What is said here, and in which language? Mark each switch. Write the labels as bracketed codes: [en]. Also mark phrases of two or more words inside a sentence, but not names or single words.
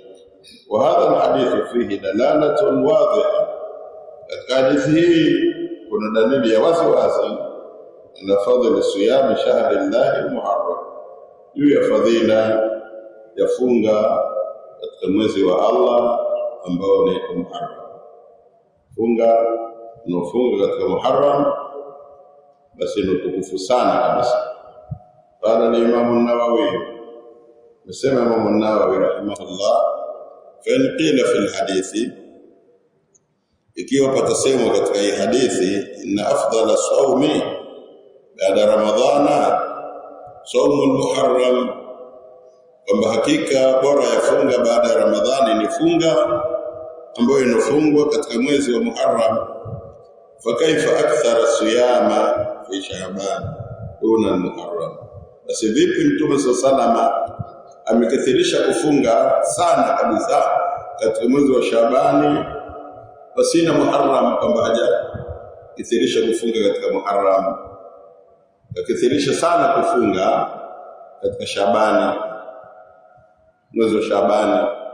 [ar] وهذا الحديث فيه دلالة واضحة, [sw] katika hadithi hii kuna dalili ya wazi wazi na fadhila [ar] صيام شهر الله المحرم, [sw] juu ya fadhila ya funga katika mwezi wa Allah ambao ni Muharram. Funga unaofunga katika Muharram basi ni utukufu sana kabisa. [ar] قال الإمام النووي, [sw] nasema Imam an-Nawawi rahimahullah, [ar] فإن قيل في الحديث, [sw] ikiwa patasemwa katika hii hadithi, [ar] إن أفضل صوم بعد رمضان صوم المحرم, [sw] kwamba hakika bora ya funga baada ya Ramadhani ni funga ambayo inafungwa katika mwezi wa Muharram. [ar] فكيف أكثر صيام في شعبان دون المحرم, [sw] basi vipi Mtume sallallahu amekithirisha kufunga sana kabisa katika mwezi wa Shaabani pasina Muharram, kwamba haja kithirisha kufunga katika Muharram, akithirisha sana kufunga katika Shaabani, mwezi wa Shaabani.